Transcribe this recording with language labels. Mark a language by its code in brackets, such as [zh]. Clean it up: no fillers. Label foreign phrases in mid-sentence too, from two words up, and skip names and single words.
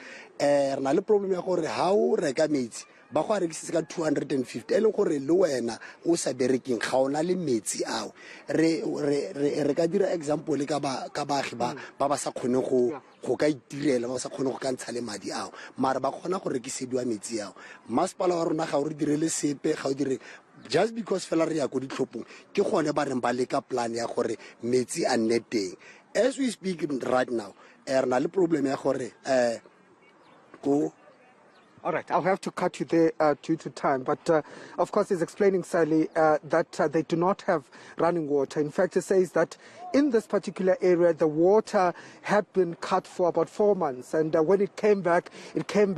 [tn] Re na le problem ya gore ha o reka metsi ba go rekisa ka 250 ele gore le wena o sa bereking ga ona le metsi ao re ka dira example ka baagi ba sa kgone go ka itirela ba sa kgone go ka ntsha le madi ao mara ba kgona go rekisediwa metsi ao masepala wa rona ga o re direle sepe ga o dire [en] just because [tn] fela re ya go ditlhophong ke gone ba reng ba leka plan ya gore metsi a nne teng. [en] As we speak right now [tn] re na le problem ya gore go. [en] All right, I'll have to cut you there due to time. But, of course, he's explaining, Sally, that they do not have running water. In fact, he says that in this particular area, the water had been cut for about 4 months. And when it came back dirty.